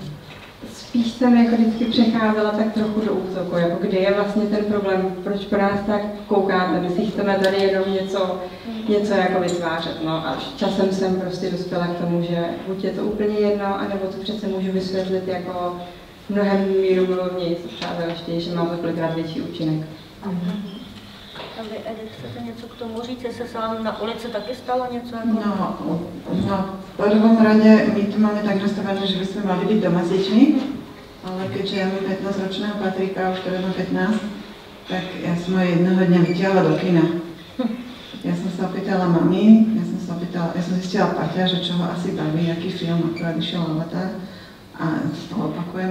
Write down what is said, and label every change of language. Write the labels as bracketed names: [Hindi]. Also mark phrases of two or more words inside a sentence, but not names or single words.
[Czech] Spíš jsem jako vždycky přecházela tak trochu do útoku, jako kde je vlastně ten problém, proč po nás tak koukáte, my si chceme tady jenom něco jako vytvářet, no a časem jsem prostě dospěla k tomu, že buď je to úplně jedno, anebo to přece můžu vysvětlit jako mnohem mírumilovněji, přátelštěji, že má to kolikrát větší účinek. A vy, Edith, chcete něco k tomu říct, jestli se vám na ulici taky stalo něco? Jako... No, [Slovak] v prvom rade my tu máme tak nastavené, že by sme mali byť doma s deťmi, ale keďže ja mám 15-ročného Patrika, už ktorý má 15, tak ja som ho jedného dňa vytiahla do kina. Ja som sa opýtala mami, ja som sa opýtala opýtala, ja som zistila Paťa, že čo ho asi baví, aký film, akurát išiel Avatar a to opakujem.